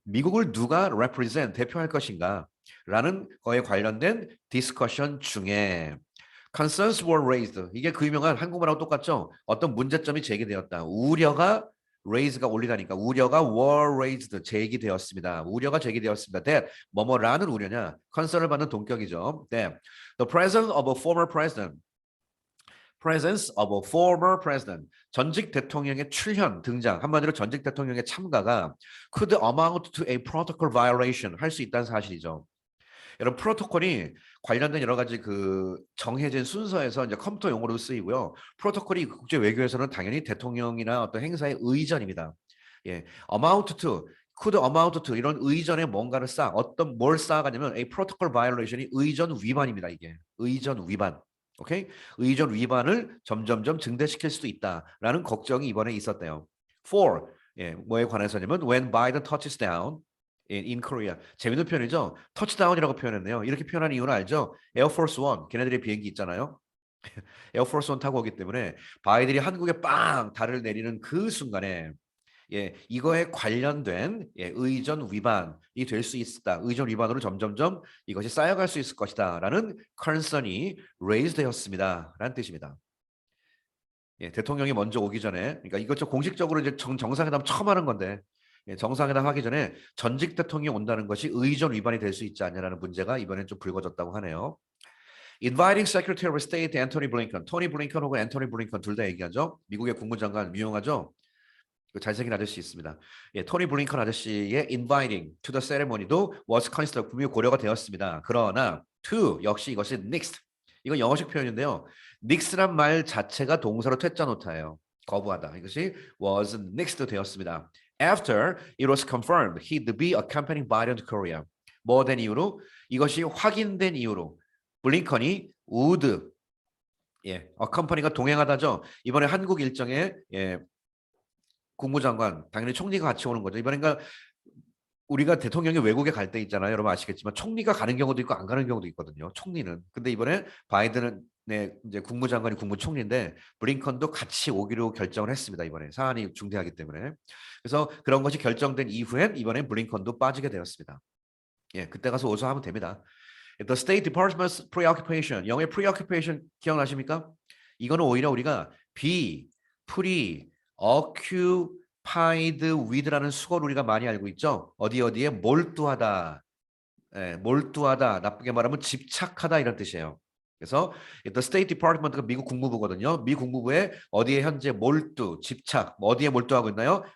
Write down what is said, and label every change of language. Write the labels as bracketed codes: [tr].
[ko] 미국을 누가 represent 대표할 것인가 라는 거에 관련된 디스커션 중에 [en] concerns were raised. [ko] 이게 그 유명한 한국말하고 똑같죠? 어떤 문제점이 제기되었다. 우려가 raise가 올리다니까 우려가 [en] were raised [ko] 제기되었습니다. 우려가 제기되었습니다. that 뭐뭐라는 우려냐? concern을 받는 동격이죠. [en] that the presence of a former president presence of a former president [ko] 전직 대통령의 출현 등장 한마디로 전직 대통령의 참가가 [en] could amount to a protocol violation [ko] 할 수 있다는 사실이죠. 여러분 프로토콜이 관련된 여러 가지 그 정해진 순서에서 이제 컴퓨터 용어로 쓰이고요. 프로토콜이 국제 외교에서는 당연히 대통령이나 어떤 행사의 의전입니다. [en] amount to, could amount to [ko] 이런 의전에 뭔가를 어떤 뭘 쌓아가냐면 [en] a protocol violation [ko] 이 의전 위반입니다. 이게 의전 위반. 오케이? 의전 위반을 점점점 증대시킬 수도 있다라는 걱정이 이번에 있었대요. [en] For [ko] 뭐에 관해서냐면 [en] when Biden touches down in Korea. [ko] 재밌는 표현이죠. 터치다운이라고 표현했네요. 이렇게 표현한 이유는 알죠? 에어포스 원, 걔네들의 비행기 있잖아요. 에어포스 원 타고 오기 때문에 바이들이 한국에 빵 달을 내리는 그 순간에 이거에 관련된 의전 위반이 될 수 있다. 의전 위반으로 점점점 이것이 쌓여갈 수 있을 것이다라는 concern이 raise 되었습니다. 라는 뜻입니다. 대통령이 먼저 오기 전에 그러니까 이것 좀 공식적으로 이제 정상회담 처음 하는 건데 정상회담 하기 전에 전직 대통령이 온다는 것이 의전 위반이 될 수 있지 않냐라는 문제가 이번엔 좀 불거졌다고 하네요. [en] Inviting Secretary of State [ko] Anthony Blinken, 토니 블링컨 혹은 앤토니 블링컨 둘 다 얘기하죠. 미국의 국무장관 유용하죠. 잘생긴 아저씨 있습니다. 토니 블링컨 아저씨의 [en] inviting to the ceremony [ko] 도 [en] was considered [ko] 분명히 고려가 되었습니다. 그러나 to 역시 이것이 nixed. 이건 영어식 표현인데요. nix란 말 자체가 동사로 퇴짜 놓다예요. 거부하다. 이것이 [en] was nixed [ko] 되었습니다. [en] After it was confirmed he'd be accompanying Biden to Korea. [ko] 뭐 된 이유로? 이것이 확인된 이유로 블링컨이 [en] would accompany [ko] 가 동행하다죠. 이번에 한국 일정에 국무장관 당연히 총리가 같이 오는 거죠. 이번에 그러니까 우리가 대통령이 외국에 갈 때 있잖아요. 여러분 아시겠지만 총리가 가는 경우도 있고 안 가는 경우도 있거든요. 총리는. 근데 이번에 바이든은 이제 국무장관이 국무총리인데 블링컨도 같이 오기로 결정을 했습니다. 이번에 사안이 중대하기 때문에. 그래서 그런 것이 결정된 이후엔 이번에 블링컨도 빠지게 되었습니다. 그때 가서 오서 하면 됩니다. [en] The State Department's preoccupation, 영어의 preoccupation [ko] 기억나십니까? 이거는 오히려 우리가 be, occupied with라는 수거를 우리가 많이 알고 있죠. 어디에 몰두하다, 몰두하다, 나쁘게 말하면 집착하다 이런 뜻이에요. 그래서 the State Department가 미국 국무부거든요. 미 국무부에 어디에 현재 몰두, 집착, 어디에 몰두하고 있나요?